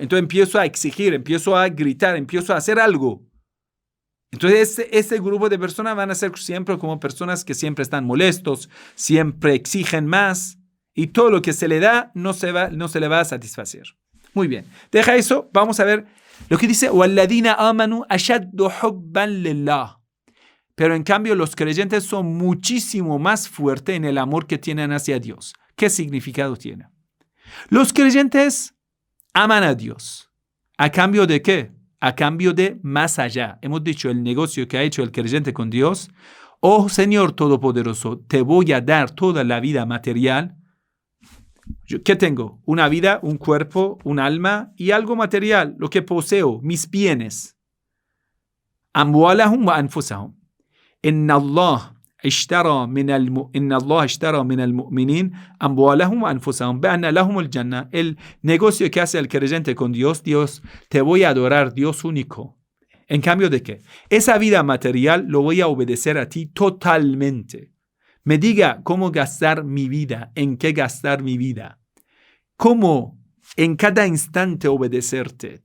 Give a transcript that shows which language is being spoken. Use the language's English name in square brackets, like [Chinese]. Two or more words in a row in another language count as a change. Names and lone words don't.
[Spanish] Entonces empiezo a exigir, empiezo a gritar, empiezo a hacer algo. Entonces este grupo de personas van a ser siempre como personas que siempre están molestos, siempre exigen más y todo lo que se le da no se le va a satisfacer. Muy bien, deja eso, vamos a ver lo que dice [Arabic] وَالَّذِينَ آمَنُوا أَشَدُّ حُبًّا لِلَّهِ. [Spanish] Pero en cambio los creyentes son muchísimo más fuertes en el amor que tienen hacia Dios. ¿Qué significado tiene? Los creyentes aman a Dios. ¿A cambio de qué? A cambio de más allá. Hemos dicho el negocio que ha hecho el creyente con Dios. Oh Señor Todopoderoso, te voy a dar toda la vida material. ¿Qué tengo? Una vida, un cuerpo, un alma y algo material, lo que poseo, mis bienes. [Arabic] أموالهم وأنفسهم. إن الله إن الله اشترى من المؤمنين أموالهم وأنفسهم بأن لهم الجنة. [Spanish] El negocio que hace el creyente con Dios, Dios, te voy a adorar, Dios único. ¿En cambio de qué? Esa vida material lo voy a obedecer a ti totalmente. Me diga cómo gastar mi vida, en qué gastar mi vida. Cómo en cada instante obedecerte.